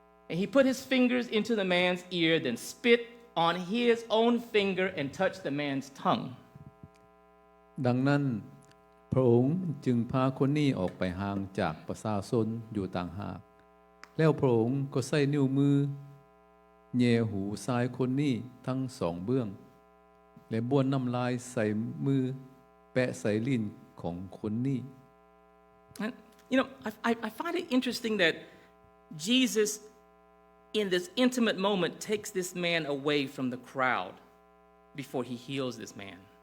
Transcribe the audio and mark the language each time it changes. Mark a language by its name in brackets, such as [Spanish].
[English] And he put his fingers into the man's ear, then spit on his own finger and touched the man's tongue. [Thai] ดังนั้นพระองค์จึงพาคนนี้ออกไปห่างจากประชาชนอยู่ต่างหากแล้วพระองค์ก็ใส่นิ้วมือแย่หูซ้ายคนนี้ทั้งสองเบื้องและบ้วนน้ำลายใส่มือแปะใส่ลิ้นของคนนี้ [English] I find it interesting that Jesus in this intimate moment takes this man away from the crowd before he heals this man.